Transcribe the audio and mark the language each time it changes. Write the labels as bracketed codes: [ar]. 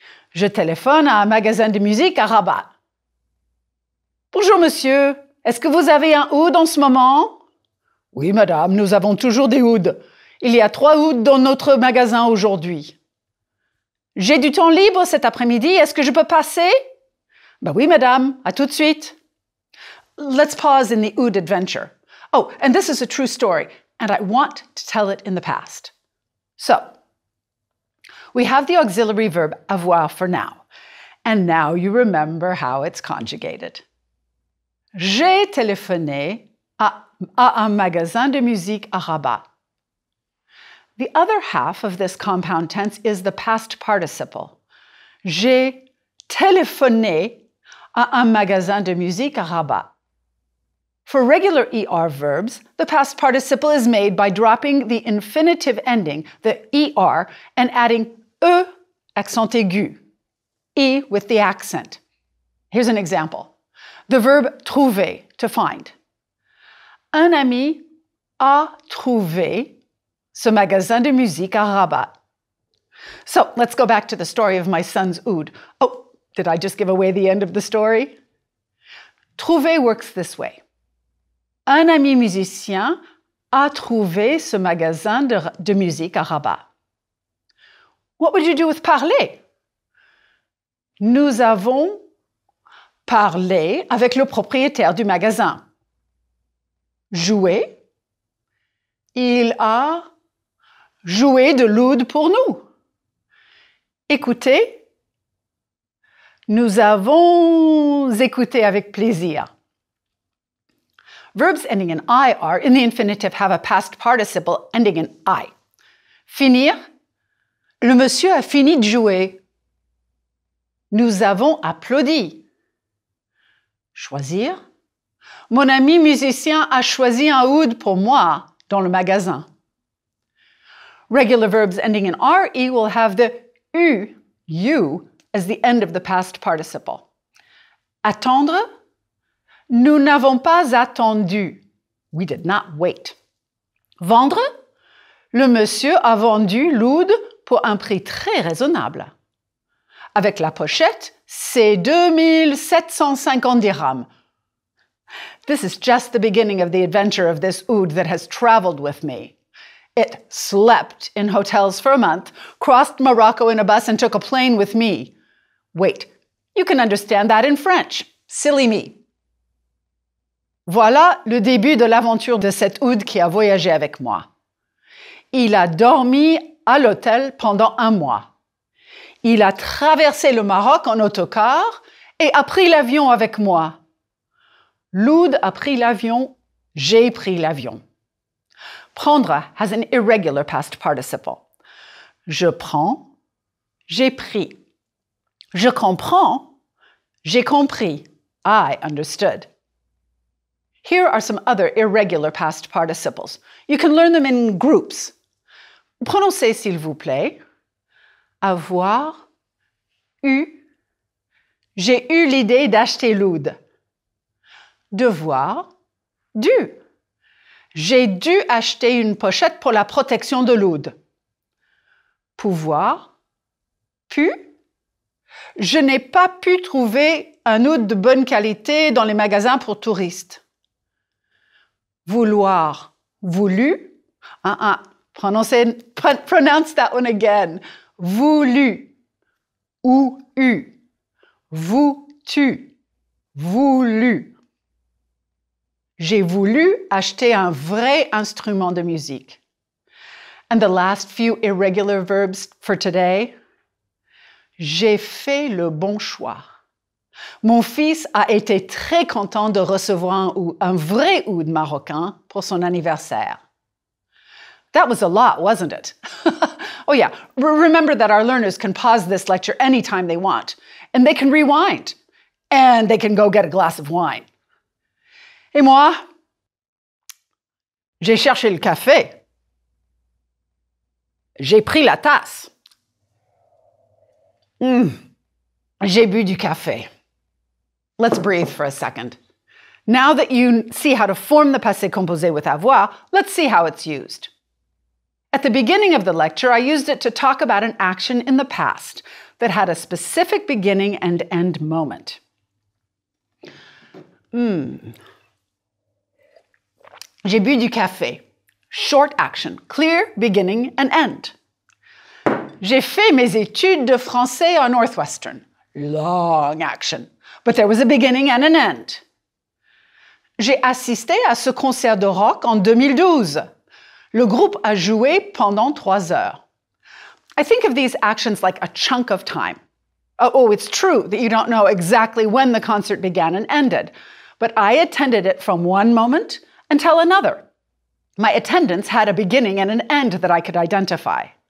[fr] Je téléphone à un magasin de musique à Rabat. Bonjour monsieur, est-ce que vous avez un oud en ce moment? Oui madame, nous avons toujours des ouds. Il y a 3 ouds dans notre magasin aujourd'hui. J'ai du temps libre cet après-midi, est-ce que je peux passer? Ben oui madame, à tout de suite. [en] Let's pause in the oud adventure. Oh, and this is a true story, and I want to tell it in the past. So, we have the auxiliary verb avoir for now, and now you remember how it's conjugated. [fr] J'ai téléphoné à un magasin de musique à Rabat. [en] The other half of this compound tense is the past participle. [fr] J'ai téléphoné à un magasin de musique à Rabat. [en] For regular ER verbs, the past participle is made by dropping the infinitive ending, the ER, and adding E accent aigu, E with the accent. Here's an example. The verb trouver, to find. [fr] Un ami a trouvé ce magasin de musique à Rabat. [en] So let's go back to the story of my son's oud. Oh, did I just give away the end of the story? Trouver works this way. [fr] Un ami musicien a trouvé ce magasin de musique à Rabat. [en] What would you do with parler? [fr] Nous avons parlé avec le propriétaire du magasin. Jouer. Il a joué de l'oud pour nous. Écouter. Nous avons écouté avec plaisir. [en] Verbs ending in IR in the infinitive have a past participle ending in I. [fr] Finir. Le monsieur a fini de jouer. Nous avons applaudi. Choisir. Mon ami musicien a choisi un oud pour moi dans le magasin. [en] Regular verbs ending in RE will have the U as the end of the past participle. [fr] Attendre. Nous n'avons pas attendu. [en] We did not wait. [fr] Vendre. Le monsieur a vendu l'oud pour un prix très raisonnable. Avec la pochette, c'est 2750 dirhams. [en] This is just the beginning of the adventure of this oud that has traveled with me. It slept in hotels for a month, crossed Morocco in a bus, and took a plane with me. Wait, you can understand that in French. Silly me. [fr] Voilà le début de l'aventure de cet oud qui a voyagé avec moi. Il a dormi à l'hôtel pendant 1 mois. Il a traversé le Maroc en autocar et a pris l'avion avec moi. L'oud a pris l'avion, j'ai pris l'avion. [en] Prendre has an irregular past participle. [fr] Je prends, j'ai pris. Je comprends, j'ai compris. [en] I understood. Here are some other irregular past participles. You can learn them in groups. [fr] Prononcez, s'il vous plaît. Avoir, eu. J'ai eu l'idée d'acheter l'oud. Devoir, dû. J'ai dû acheter une pochette pour la protection de l'oud. Pouvoir, pu. Je n'ai pas pu trouver un oud de bonne qualité dans les magasins pour touristes. Vouloir, voulu. [en] Pronounce that one again. [fr] Voulu. Ou eu. Vous-tu. Voulu. J'ai voulu acheter un vrai instrument de musique. [en] And the last few irregular verbs for today. [fr] J'ai fait le bon choix. Mon fils a été très content de recevoir un vrai oud marocain pour son anniversaire. [en] That was a lot, wasn't it? Oh yeah, remember that our learners can pause this lecture anytime they want, and they can rewind, and they can go get a glass of wine. [fr] Et moi, j'ai cherché le café. J'ai pris la tasse. J'ai bu du café. [en] Let's breathe for a second. Now that you see how to form the passé composé with avoir, let's see how it's used. At the beginning of the lecture, I used it to talk about an action in the past that had a specific beginning and end moment. [fr] J'ai bu du café. [en] Short action, clear beginning and end. [fr] J'ai fait mes études de français à Northwestern. [en] Long action, but there was a beginning and an end. [fr] J'ai assisté à ce concert de rock en 2012. Le groupe a joué pendant 3 heures. [en] I think of these actions like a chunk of time. Oh, it's true that you don't know exactly when the concert began and ended, but I attended it from one moment until another. My attendance had a beginning and an end that I could identify.